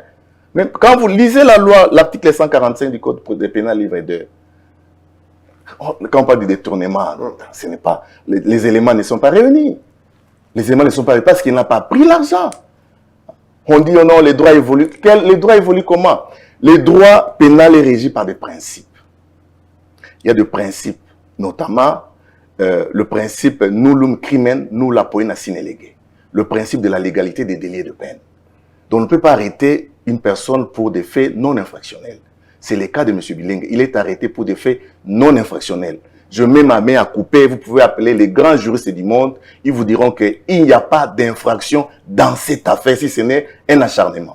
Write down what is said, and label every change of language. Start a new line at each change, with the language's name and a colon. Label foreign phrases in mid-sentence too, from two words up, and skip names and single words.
French: Même quand vous lisez la loi, l'article 145 du Code pénal livre 2, quand on parle de détournement, ce n'est pas, les éléments ne sont pas réunis. Les éléments ne sont pas réunis parce qu'il n'a pas pris l'argent. On dit, oh non, les droits évoluent. Les droits évoluent comment? Les droits pénals sont régis par des principes. Il y a des principes, notamment le principe
Latin: nullum crimen nulla poena sine lege.
French: Le principe de la légalité des délais de peine. Donc on ne peut pas arrêter une personne pour des faits non infractionnels. C'est le cas de M. Bilengue. Il est arrêté pour des faits non infractionnels. Je mets ma main à couper, vous pouvez appeler les grands juristes du monde, ils vous diront qu'il n'y a pas d'infraction dans cette affaire si ce n'est un acharnement.